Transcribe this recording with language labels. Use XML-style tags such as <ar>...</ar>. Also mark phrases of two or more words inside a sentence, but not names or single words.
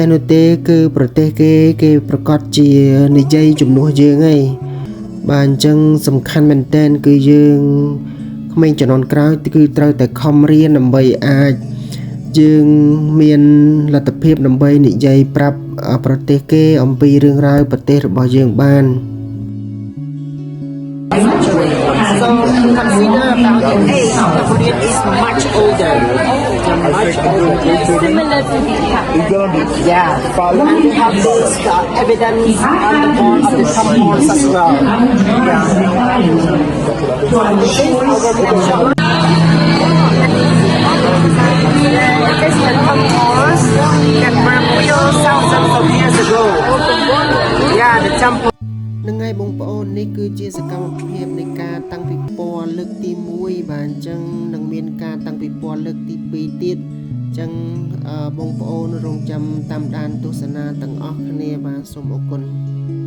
<km>នោះទេគឺប្រទេសគេប្រកាសជានិយាយជំនួសយើងហើយបាទអញ្ចឹងសំខាន់មែនតើគឺយើងក្មេងជំនាន់ក្រោយគឺត្រូវតែខំរៀនដើម្បីអាចយើងមានលទ្ធភាពដើម្បីនិយាយប្រាប់ប្រទេសគេអំពីរឿងរ៉ាវប្រទេសរបស់យើងបាន</km> <en>So consider about the age. The Korean is much older. Similar to the Yeah. And we have this evidence on the boards, the top boards as well. Thousands of years ago. Yeah, the temple.</en> <km>នឹងហើយបងប្អូននេះគឺជាសកម្មភាពនៃការតាំងពិព័រណ៍លើកទី1បាទអញ្ចឹងនឹងមានការតាំងពិព័រណ៍លើកទី2ទៀតអញ្ចឹងបងប្អូនរងចាំតាមដានទស្សនាទាំងអស់គ្នាបាទសូមអរគុណ</km>